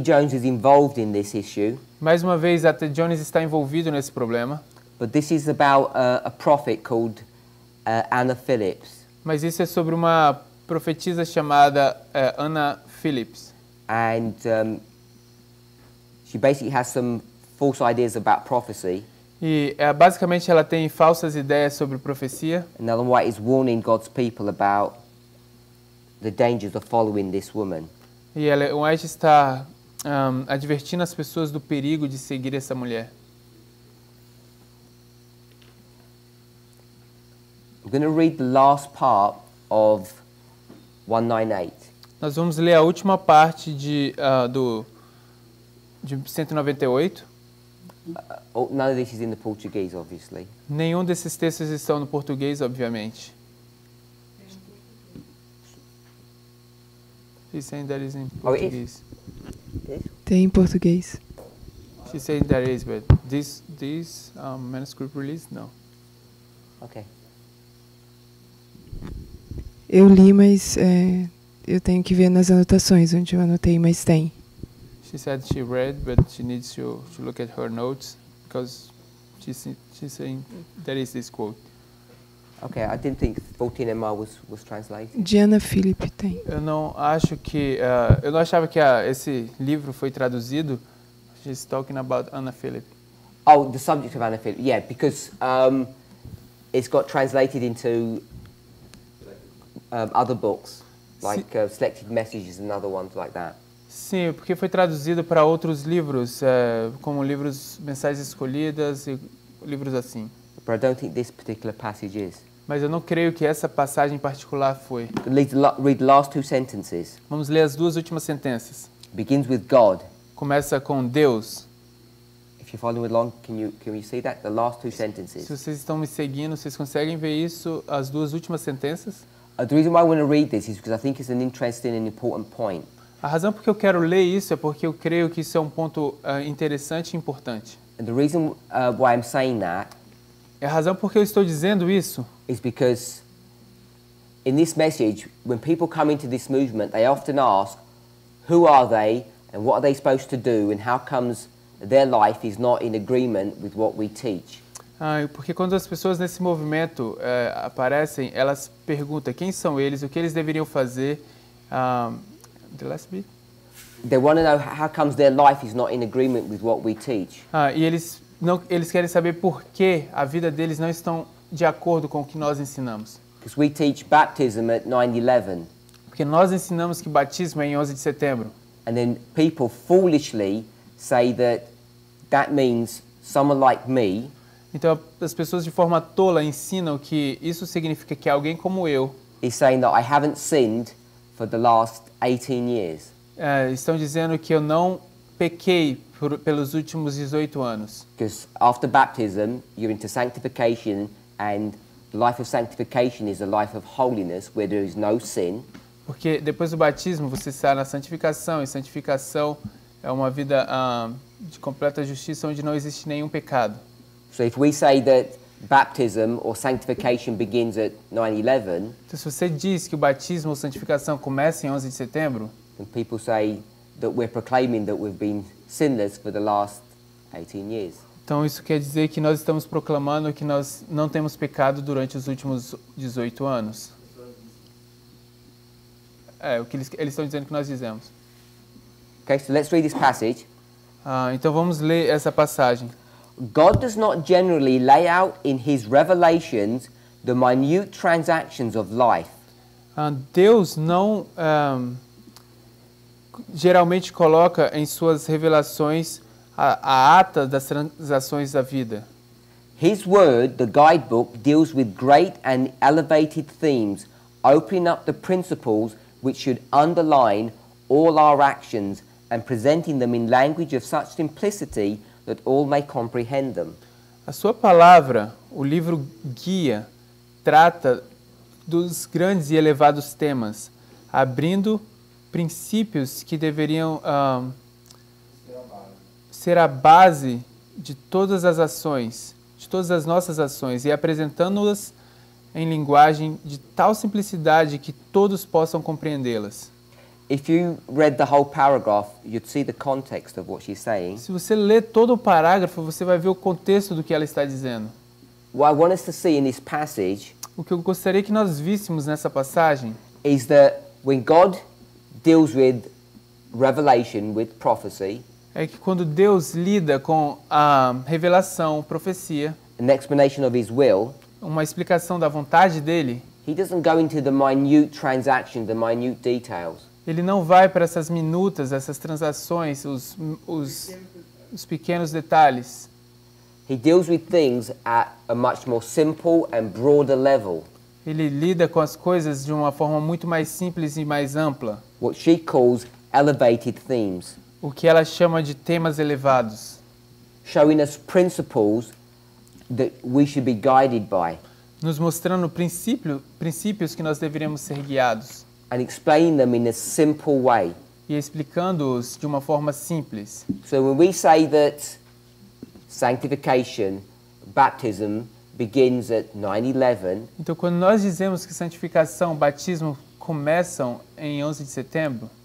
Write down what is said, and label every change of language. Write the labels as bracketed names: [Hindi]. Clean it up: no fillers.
[English] Jones is involved in this issue, [Portuguese] Mais uma vez, A.T. Jones está envolvido nesse problema, [English] but this is about a prophet called Anna Phillips. [Portuguese] mas isso é sobre uma profetisa chamada Anna Phillips. [English] And she basically has some false ideas about prophecy. [Portuguese] E basicamente ela tem falsas ideias sobre profecia. [English] And Ellen White is warning God's people about the dangers of following this woman. [Portuguese] E Ellen White está advertindo as pessoas do perigo de seguir essa mulher. [English] I'm going to read the last part of 198. [Portuguese] Nós vamos ler a última parte de 198. [English] None of this is in the Portuguese, obviously. [Portuguese] Nenhum desses textos estão no português, obviamente. [English] She's saying that is in Portuguese. [Portuguese] Tem em português. [English] She's saying that is, but this manuscript release, no. Okay. [Portuguese] Eu li, mas eu tenho que ver nas anotações onde eu anotei, mas tem. [English] She said she read, but she needs to look at her notes because she's saying there is this quote. Okay, I didn't think 14MR was translated. [Portuguese] Diana Philip tem. Eu não acho que eu não achava que esse livro foi traduzido. [English] She's talking about Anna Philip. Oh, the subject of Anna Philip. Yeah, because it's got translated into other books, like Selected Messages and other ones like that. [Portuguese] Sim, porque foi traduzido para outros livros, como livros Mensagens Escolhidas e livros assim. [English] But I don't think this particular passage is. [Portuguese] Mas eu não creio que essa passagem em particular foi. [English] Read the last two sentences. [Portuguese] Vamos ler as duas últimas sentenças. [English] Begins with God. [Portuguese] Começa com Deus. [English] If you're following along, can you see that? The last two [Portuguese] Se [English] sentences. [Portuguese] vocês estão me seguindo, vocês conseguem ver isso, as duas últimas sentenças? [English] The reason why I want to read this is because I think it's an interesting and important point. [Portuguese] A razão por que eu quero ler isso é porque eu creio que isso é um ponto interessante e importante. [English] And the reason why I'm saying that [Portuguese] E a razão por que eu estou dizendo isso [English] is because in this message, when people come into this movement, they often ask, who are they and what are they supposed to do and how comes their life is not in agreement with what we teach. [Portuguese] Porque quando as pessoas nesse movimento aparecem, elas perguntam quem são eles, o que eles deveriam fazer. [English] The last bit? They want to know how comes their life is not in agreement with what we teach. [Portuguese] E eles querem saber por que a vida deles não estão de acordo com o que nós ensinamos. [English] Because we teach baptism at 9/11. [Portuguese] Porque nós ensinamos que batismo é em 11 de setembro. [English] And then people foolishly say that means someone like me [Portuguese] Então as pessoas de forma tola ensinam que isso significa que alguém como eu [English] is saying that I haven't sinned for the last 18 years. [Portuguese] Estão dizendo que eu não pequei pelos últimos 18 anos. [English] Because after baptism, you're into sanctification, and the life of sanctification is a life of holiness where there is no sin. [Portuguese] Porque depois do batismo você está na santificação, e santificação é uma vida de completa justiça onde não existe nenhum pecado. [English] So if we say that baptism or sanctification begins at 9/11, [Portuguese] Então se você diz que o batismo ou santificação começa em 11 de setembro, [English] then people say that we're proclaiming that we've been sinless for the last 18 years. [Portuguese] então isso quer dizer que nós estamos proclamando que nós não temos pecado durante os últimos 18 anos. O que eles estão dizendo que nós dizemos. [English] Okay, so let's read this passage. [Portuguese] Então vamos ler essa passagem. [English] God does not generally lay out in his revelations the minute transactions of life. [Portuguese] Deus não geralmente coloca em suas revelações a ata das transações da vida. [English] His word, the guidebook, deals with great and elevated themes, opening up the principles which should underline all our actions and presenting them in language of such simplicity that all may comprehend them. [Portuguese] A sua palavra, o livro guia, trata dos grandes e elevados temas, abrindo princípios que deveriam ser a base de todas as ações, de todas as nossas ações, e apresentando-as em linguagem de tal simplicidade que todos possam compreendê-las. [English] If you read the whole paragraph, you'd see the context of what she's saying. [Portuguese] Se você ler todo o parágrafo, você vai ver o contexto do que ela está dizendo. [English] What I want us to see in this passage [Portuguese] O que eu gostaria que nós víssemos nessa passagem [English] is that when God deals with revelation, with prophecy, [Portuguese] é que quando Deus lida com a revelação, profecia, [English] an explanation of his will, [Portuguese] uma explicação da vontade dele, [English] he doesn't go into the minute transaction, the minute details. [Portuguese] ele não vai para essas minutas, essas transações, os pequenos detalhes. [English] He deals with things at a much more simple and broader level, [Portuguese] Ele lida com as coisas de uma forma muito mais simples e mais ampla, [English] what she calls elevated themes, [Portuguese] o que ela chama de temas elevados, [English] showing us principles that we should be guided by, [Portuguese] nos mostrando princípios que nós deveríamos ser guiados [English] and explaining them in a simple way. [Portuguese] e explicando-os de uma forma simples. [English] So when we say that sanctification, baptism, begins at 9/11, [Portuguese] Então, quando nós dizemos que santificação, batismo começam em 11 de setembro,